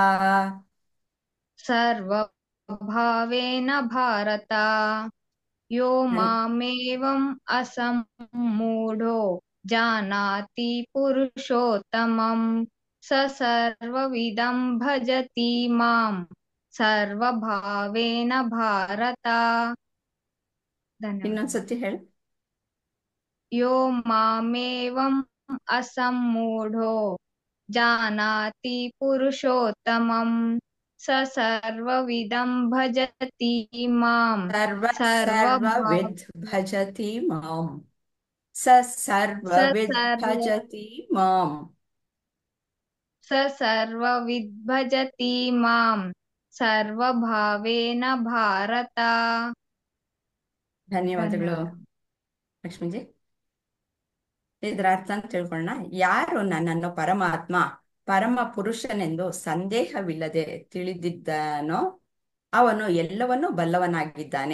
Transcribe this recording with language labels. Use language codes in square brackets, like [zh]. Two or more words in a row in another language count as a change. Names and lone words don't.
[sa] सर्वभावेन भारत. यो मामेवम् असम्मूढो जानाति पुरुषोत्तमम् स सर्वविदं भजति माम् सर्वभावेन भारत. [kn] ಧನ್ಯವಾದ. ಇನ್ನೊಂದ್ಸತಿ ಹೇಳಿ. [sa] यो मामेवम् असम्मूढो जानाति पुरुषोत्तमम् स सर्वविदं भजति माम् ಸರ್ವವಿದ್ ಭಜತಿ ಮಾಂ ಸ ಸರ್ವವಿದ್ ಭಜತಿ ಮಾಂ ಸ ಸರ್ವವಿದ್ ಭಜತಿ ಮಾಮ್ ಸರ್ವಭಾವೇನ ಭಾರತ. [kn] ಧನ್ಯವಾದಗಳು ಲಕ್ಷ್ಮೀಜಿ. ಇದರ ಅರ್ಥ ಅಂತ ತಿಳ್ಕೊಳ್ಳೋಣ. ಯಾರು ನನ್ನನ್ನು ಪರಮಾತ್ಮ, ಪರಮ ಪುರುಷನೆಂದು ಸಂದೇಹವಿಲ್ಲದೆ ತಿಳಿದಿದ್ದಾನೋ ಅವನು ಎಲ್ಲವನ್ನೂ ಬಲ್ಲವನಾಗಿದ್ದಾನೆ.